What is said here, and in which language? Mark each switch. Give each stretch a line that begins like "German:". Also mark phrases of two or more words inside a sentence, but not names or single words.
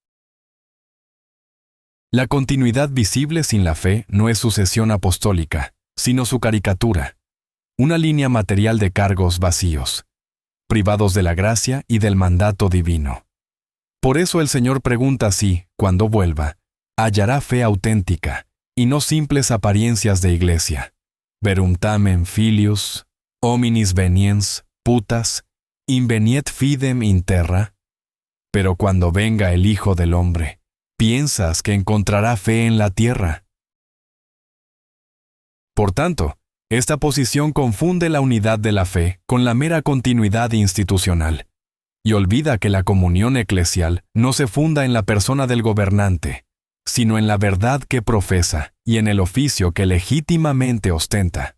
Spanish: La continuidad visible sin la fe no es sucesión apostólica, sino su caricatura, una línea material de cargos vacíos, privados de la gracia y del mandato divino. Por eso el Señor pregunta si, cuando vuelva, hallará fe auténtica y no simples apariencias de iglesia.
Latin: Verum tamen filius, hominis veniens, putas, inveniet fidem in terra.
Spanish: Pero cuando venga el Hijo del Hombre, ¿piensas que encontrará fe en la tierra? Por tanto, esta posición confunde la unidad de la fe con la mera continuidad institucional, y olvida que la comunión eclesial no se funda en la persona del gobernante, sino en la verdad que profesa y en el oficio que legítimamente ostenta.